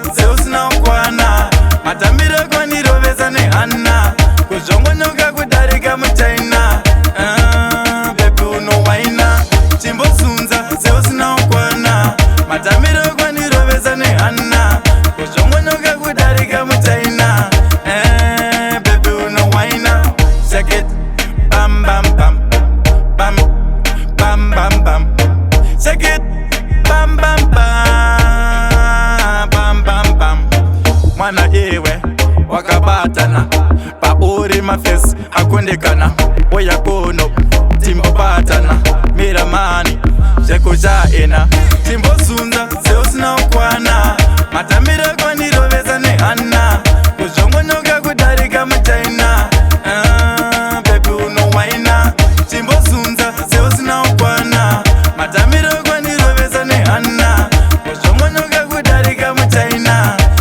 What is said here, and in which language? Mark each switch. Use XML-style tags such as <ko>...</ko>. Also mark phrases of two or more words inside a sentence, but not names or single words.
<sn>seusina kukwana matambiro kwanirovesa nehana kuzvongonyoka kudarika muchaina bebi unowaina chimbozunza seusina kukwana matambiro kwanirovesa nehana kuzvongonyoka kudarika muchaina bebi unowaina</sn> <en>shake it bam bam bam bam bam bam bam shake it bam bam bam bam bam bam</en> <sn>mwana iwe wakabatana pauri mafesi akundikana oya kuno timbobatana miramani zvekuchaina timbozunza seusina kukwana matambiro kwanirovesa nehana kuzvongonyoka kudarika muchaina bebi unowaina timbozunza seusina kukwana matambiro kwanirovesa nehana kuzvongonyoka kudarika muchaina</sn>